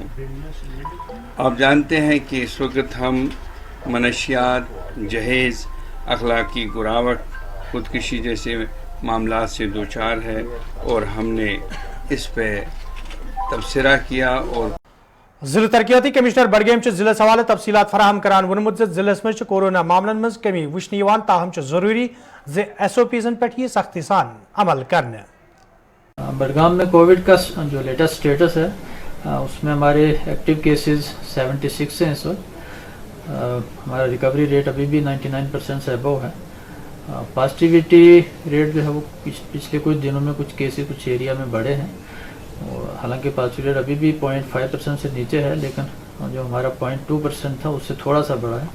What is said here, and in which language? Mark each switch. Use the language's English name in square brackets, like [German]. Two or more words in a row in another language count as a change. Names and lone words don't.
[Hindi] आप जानते हैं कि इस वक्त हम मनशियात, जहेज़, अखलाकी गिरावट, खुदकशी जैसे मामला से दो चार है और हमने इस पे तबसरा किया। और [Kashmiri] जिला तरक्याती कमिश्नर बडगेम जिले हवाले तफसीलात फराहम करान वोनमुत जिलस मज कोरोना मामलन मज कमी वुचन यवान, ताहम जरूरी जे SOPs पे ही सख्ती सान अमल करने। [Hindi] बडगाम में कोविड का जो [English] latest status [Hindi] है उसमें हमारे [English] active cases [Hindi] 76 हैं इस वक्त। हमारा [English] recovery rate [Hindi] अभी भी 99% से अबव है। [English] positivity rate [Hindi] जो है वो पिछले कुछ दिनों में कुछ केसेस कुछ एरिया में बढ़े हैं, और हालांकि [English] positive rate [Hindi] अभी भी 0.5% से नीचे है, लेकिन जो हमारा 0.2% था उससे थोड़ा सा बढ़ा है।